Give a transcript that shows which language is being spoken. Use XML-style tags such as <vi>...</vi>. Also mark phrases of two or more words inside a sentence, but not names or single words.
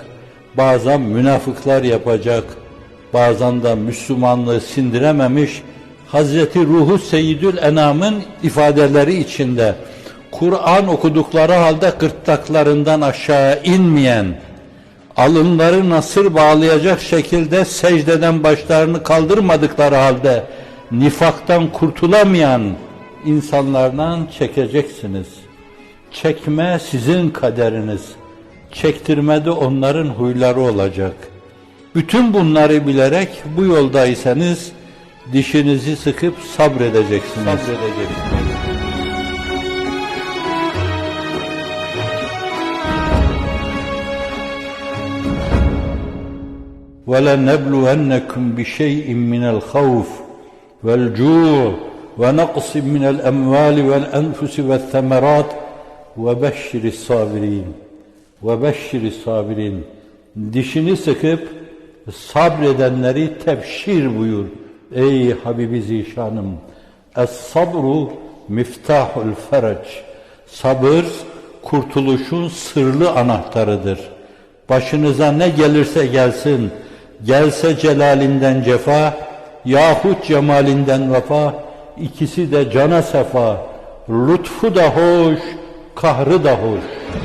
<tr>bazen münafıklar yapacak, bazen de Müslümanlığı sindirememiş Hazreti Ruhu Seyyidül Enam'ın ifadeleri içinde Kur'an okudukları halde gırtlaklarından aşağı inmeyen, alınları nasır bağlayacak şekilde secdeden başlarını kaldırmadıkları halde nifaktan kurtulamayan insanlardan çekeceksiniz. Çekme sizin kaderiniz, çektirme de onların huyları olacak. Bütün bunları bilerek bu yoldaysanız dişinizi sıkıp sabredeceksiniz.</tr> <ar>وَلَنَبْلُوَنَّكُمْ بِشَيْءٍ مِّنَ الْخَوْفِ وَالْجُوعِ وَنَقْصٍ مِّنَ الْأَمْوَالِ وَالْأَنْفُسِ وَالثَّمَرَاتِ وَبَشِّرِ الصَّابِرِينَ وَبَشِّرِ الصَّابِرِينَ.</ar> <tr>Dişini sıkıp sabredenleri tebşir buyur. Ey Habibi Zişanım!</tr> <ar>الصبر مفتاح الفرج.</ar> <tr>Sabır, kurtuluşun sırlı anahtarıdır. Başınıza ne gelirse gelsin, gelse celalinden cefa, yahut cemalinden vefa, ikisi de cana sefa, lütfu da hoş, kahrı da hoş.</tr>